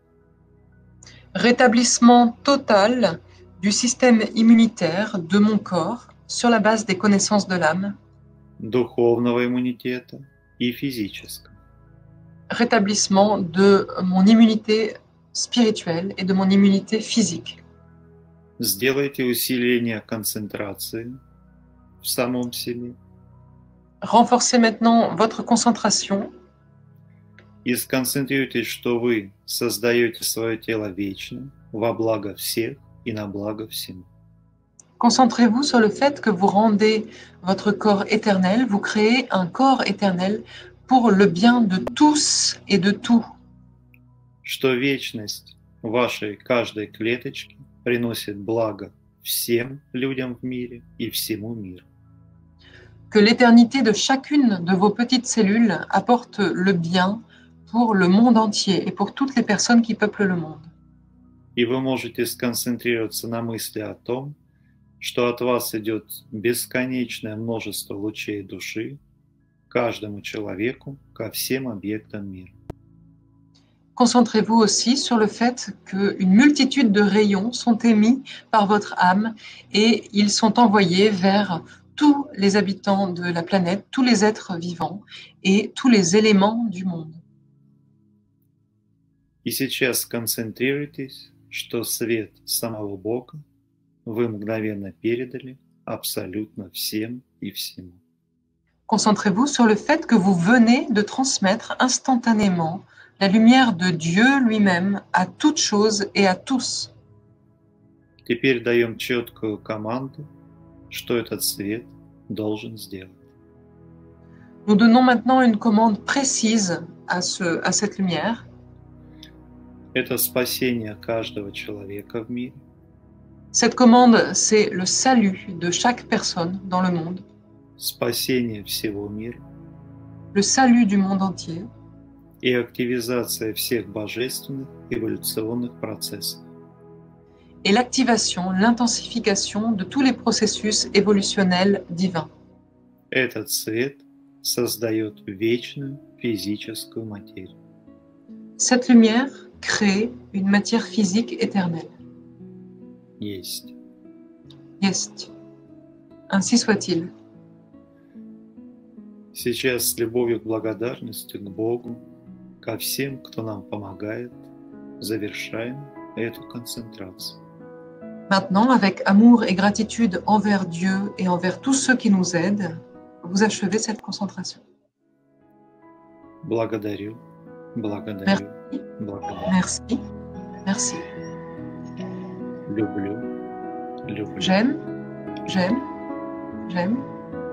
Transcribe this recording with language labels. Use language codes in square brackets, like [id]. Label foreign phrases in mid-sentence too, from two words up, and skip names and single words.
[fr] Rétablissement total du système immunitaire de mon corps sur la base des connaissances de l'âme. [ru] духовного иммунитета и физического. [fr] Rétablissement de mon immunité spirituelle et de mon immunité physique. [ru] Сделайте усиление концентрации в самом себе [fr] Renforcez maintenant votre concentration [ru] и сконцентрируйтесь, что вы создаете свое тело вечно во благо всех и на благо всему. [fr] Concentrez-vous sur le fait que vous rendez votre corps éternel, vous créez un corps éternel pour le bien de tous et de tout. [ru] Что вечность вашей каждой клеточки приносит благо всем людям в мире и всему миру. [fr] Que l'éternité de chacune de vos petites cellules apporte le bien pour le monde entier et pour toutes les personnes qui peuplent le monde. [ru] И вы можете сконцентрироваться на мысли о том, что от вас идет бесконечное множество лучей души каждому человеку, ко всем объектам мира. [fr] Concentrez-vous aussi sur le fait qu'une multitude de rayons sont émis par votre âme et ils sont envoyés vers tous les habitants de la planète, tous les êtres vivants et tous les éléments du monde. [ru] И сейчас сконцентрируйтесь, что свет самого Бога вы мгновенно передали абсолютно всем и всему. [fr] Concentrez-vous sur le fait que vous venez de transmettre instantanément la lumière de Dieu lui-même à toutes choses et à tous. [ru] Теперь даем четкую команду, что этот свет должен сделать. [fr] Nous donnons maintenant une commande précise à cette lumière. [ru] Это спасение каждого человека в мире. [fr] Cette commande, c'est le salut de chaque personne dans le monde, [ru] Спасение всего мира [fr] le salut du monde entier [ru] и активизация всех божественных эволюционных процессов. [fr] et l'activation, l'intensification de tous les processus évolutionnels divins. [ru] Этот свет создает вечную физическую материю. [fr] Cette lumière crée une matière physique éternelle. [ru] Есть. Есть. [fr] Ainsi soit-il. [ru] Сейчас с любовью к благодарности к Богу, ко всем, кто нам помогает, завершаем эту концентрацию. [fr] Maintenant, avec amour et gratitude envers Dieu et envers tous ceux qui nous aident, vous achevez cette concentration. [ru] Благодарю, благодарю, [fr] Merci. [ru] благодарю. [fr] Merci. Merci. [ru] Люблю, люблю. [fr] J'aime. J'aime. J'aime.